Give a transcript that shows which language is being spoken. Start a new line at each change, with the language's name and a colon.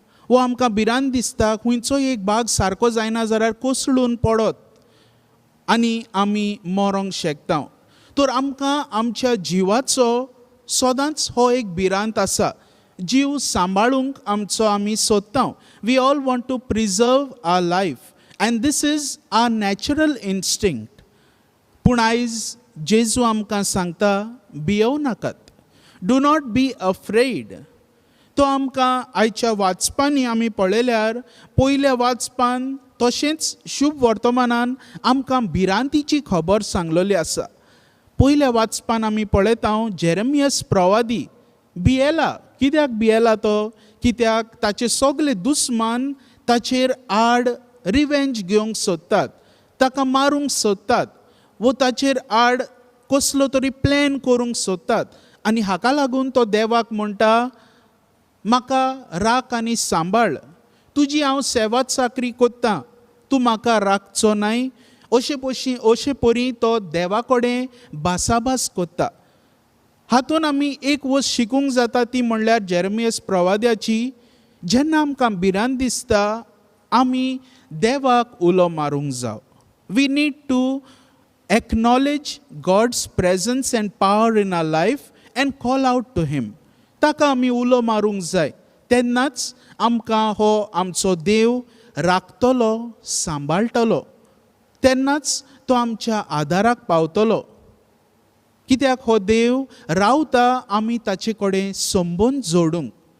Konkani: वो आमकां भिरांत दिसता खंयचोय एक भाग सारको जायना जाल्यार कोसळून पडत आनी आमी मरोंक शकता. तर आमकां आमच्या जिवाचो सदांच हो एक भिरांत आसा. जीव सांबाळूंक आमचो आमी सोदता.
English: We all want to preserve our life and this is our natural instinct.
Konkani: पूण आयज जेजू आमकां सांगता भियोव नाकात.
English: Do not be afraid.
Konkani: तो आमकां आयच्या वाचपांनी आमी पळयल्यार पयल्या वाचपान तशेंच शुभ वर्तमानान आमकां भिरांतीची खबर सांगलेली आसा. पयल्या वाचपान आमी पळयता जेरेमियस प्रवादी भियेला. कित्याक भियेला तो? कित्याक ताचे सगळे दुस्मान ताचेर आड रिवेंज घेवंक सोदतात, ताका मारूंक सोदतात, वो ताचेर आड कसलो तरी प्लॅन करूंक सोदतात. आनी हाका लागून तो देवाक म्हणटा म्हाका राख आनी सांबाळ. तुजी हांव सेवा चाकरी कोत्तां, तूं म्हाका राखचो नाय. अशे परी तो देवा कडेन भासाभास कोत्ता. हातून आमी एक वस्त शिकूंक जाता ती म्हणल्यार जेरेमियस प्रवाद्याची. जेन्ना आमकां भिरांत दिसता आमी देवाक उलो मारूंक जाय.
English: We need to acknowledge God's presence and power in our life and call out to him.
Konkani: ताका आमी उलो मारूंक जाय. तेन्नाच आमकां हो आमचो देव राखतलो, सांबाळटलो. तेन्नाच तो आमच्या आदाराक पावतलो. कित्याक हो देव रावता आमी ताचे कडेन संबंद जोडूंक.